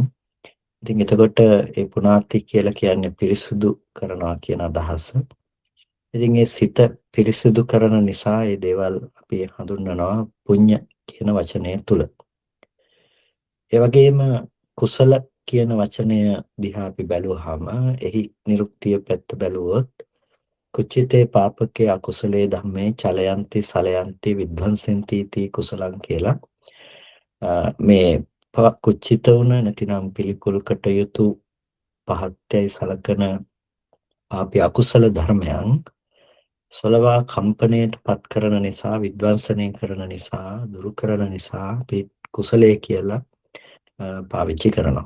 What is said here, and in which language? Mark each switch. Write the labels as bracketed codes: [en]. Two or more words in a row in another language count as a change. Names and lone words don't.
[si] ඉතින් එතකොට ඒ පුනාති කියලා කියන්නේ පිරිසුදු කරනවා කියන අදහස. ඉතින් ඒ සිත පිරිසුදු කරන නිසා මේ දේවල් අපි හඳුන්වනවා පුඤ්ඤ කියන වචනය තුල. ඒ වගේම කුසල කියන වචනය දිහා අපි බැලුවාම එහි නිරුක්තිය පැත්ත බැලුවොත් [pi] කුච්චිතේ පාපකේ අකුසලේ ධම්මේ චලයන්ති සලයන්ති විද්ධංසෙන්ති තී කුසලං [si] කියලා මේ කුච්චිත වුණ නැතිනම් පිළිකුල් කටයුතු පහත්යයි සලකන අපි අකුසල ධර්මයන් සලවා කම්පණයට පත් කරන නිසා විද්වංසනය කරන නිසා දුරු කරන නිසා අපි කුසලයේ කියලා පාවිච්චි කරනවා.